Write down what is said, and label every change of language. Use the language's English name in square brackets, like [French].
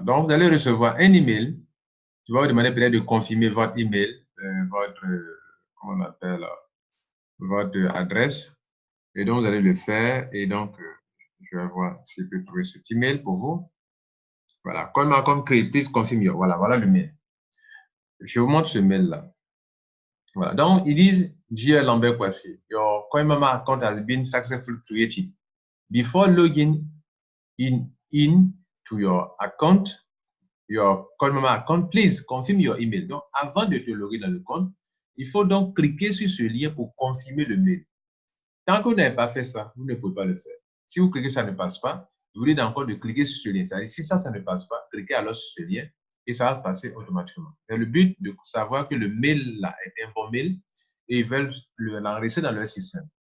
[French] Donc, vous allez recevoir un email qui va vous demander peut-être de confirmer votre email, votre, comment on appelle, votre adresse. Et donc, vous allez le faire. Et donc, je vais voir si je peux trouver cet email pour vous. Voilà. Comme créé, [English] please confirm your. [French] Voilà, voilà le mail. Je vous montre ce mail-là. Voilà. Donc, ils disent, [English] Dear Lambert Kwasi, your CoinMama account has been successfully created. Before logging in to your account, your CoinMama account, please confirm your email. [French] Donc, avant de te loguer dans le compte, il faut donc cliquer sur ce lien pour confirmer le mail. Tant que vous n'avez pas fait ça, vous ne pouvez pas le faire. Si vous cliquez, ça ne passe pas. Vous voulez encore de cliquer sur ce lien. C'est-à-dire, si ça ne passe pas, cliquez alors sur ce lien et ça va passer automatiquement. C'est le but de savoir que le mail là est un bon mail et ils veulent l'enregistrer dans leur système.